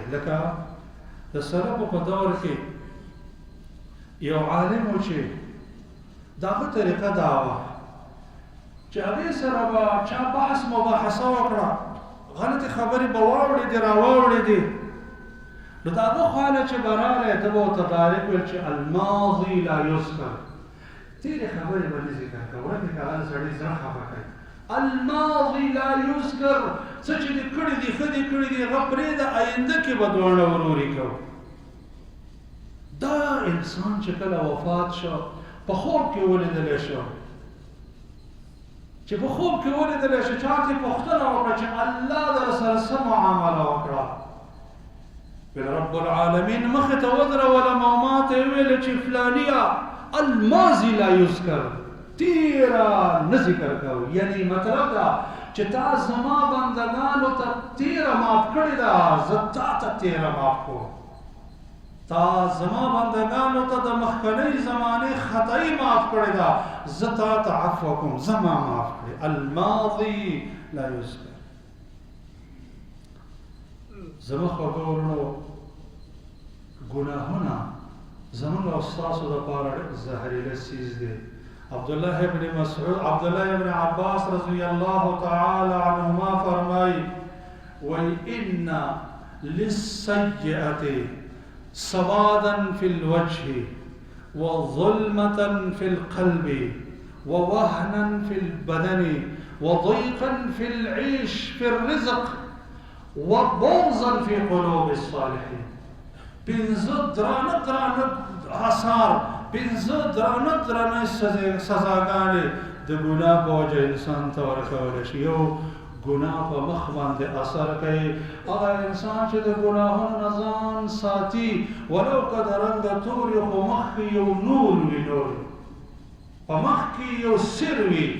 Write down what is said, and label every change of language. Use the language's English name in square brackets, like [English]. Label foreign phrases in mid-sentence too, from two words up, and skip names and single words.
[Pashto] لکه د سلفو په دور کې یو عالم و چې د هغه طریقه دا وه چې هغې سره به چا بحث مباحثه وکړه، غلطې خبرې به واوړېدې راواوړېدې، نو د هغه خواله چې به راغلی ته به ورته ډایرکټ ویل چې [Arabic] الماضي لا یذکر، [Pashto] تېرې خبرې به نه ذکر کوه، ورکې که هغه سړي زړه خفه کوي. [Arabic] الماضي لا یذکر، [Pashto] څه چې دې کړي دي ښه دې کړي دي هغه پرېږده، آینده کې به دواړه وروري کوو. دا انسان چې کله وفات شو په خوب کې ولیدلی شو، چې په خوب کې ولیدلی شو، چا ته یې پوښتنه وکړه چې الله در سره څه معامله وکړه؟ ویل [Arabic] رب العالمین [Pashto] مخې ته ودرولم او ما ته یې ویل چې فلانیه [Arabic] الماضي لا یذکر، [Pashto] تیره نه ذکر کوو. یعنی مطلب دا چې تا زما بندګانو ته تیره معاف کړې ده، زه تا ته تیره معاف کوم. تا زما بندگانو ته د مخکنۍ زمانې خطایي معاف کړې ده، زه تا ته عفو کوم، زما معاف کړې. [Arabic] الماضي لا یذکر. [Pashto] زموږ خبرونو ګناهونه زموږ او ستاسو دپاره زهریله څیز دی. [Arabic] عبدالله ابن مسعود، عبدالله ابن عباس رضی الله تعالی عنهما [Pashto] فرمایي وی [Arabic] ان للسیئة سوادا في الوجه وظلمة في القلب ووهنا في البدن وضيقا في العيش في الرزق وبغضا في قلوب الصالحين. [Pashto] پنځه درانه آثار، پنځه درانه سزاګانې د ګناه په وجه انسان ته ورکولی شي. یو ګناه په مخ باندې اثر کوي. هغه انسان چې د ګناهونو نه ځان ساتي ولو که د رنګه تور وي خو مخ کې یو نور وي، نور په مخ کې یو سر وي.